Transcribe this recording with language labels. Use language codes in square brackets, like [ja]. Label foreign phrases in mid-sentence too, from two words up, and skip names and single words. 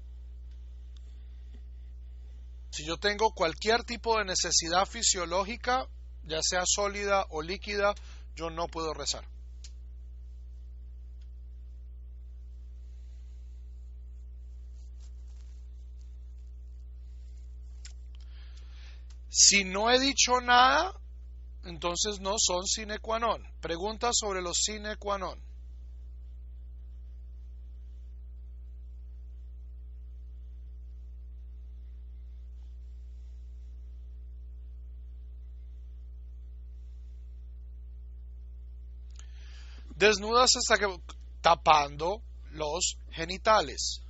[es] Si yo tengo cualquier tipo de necesidad fisiológica, ya sea sólida o líquida, yo no puedo rezar. Si no he dicho nada, entonces no son [la] sine qua non. [es] Pregunta sobre los [la] sine qua non. [es] Desnudas hasta que tapando los genitales.